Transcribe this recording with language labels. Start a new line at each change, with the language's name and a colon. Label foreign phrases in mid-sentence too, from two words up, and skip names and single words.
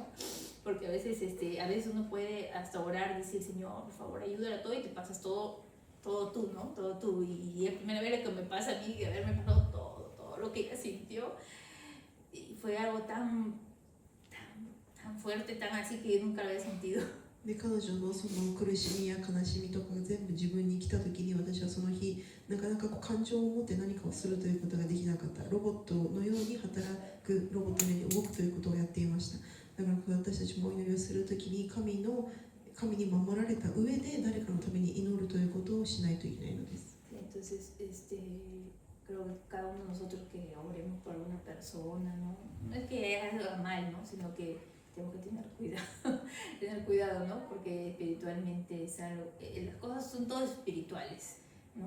Spanish: Porque a veces uno puede hasta orar, decir, Señor, por favor, ayúdale a todo, y te pasas todo tú, ¿no? Todo tú, y es la primera vez que me pasa a mí, de haberme pasado todo lo que ella sintió, y fue algo tan fuerte, tan así que nunca lo había sentido.
Japanese: で彼女のその苦しみや悲しみとかが全部自分に来た時に、私はその日なかなか感情を持って何かをするということができなかった。ロボットのように働く、ロボットのように動くということをやっていました。だから私たちもお祈りをする時に神に守られた上で誰かのために祈るということをしないといけないのです。
Spanish: Entonces, creo que cada uno de nosotros que oremos por alguna persona, no es que haga mal, ¿no? Sino que tenemos que tener cuidado, ¿no? Porque espiritualmente es algo, las cosas son todas espirituales, ¿no?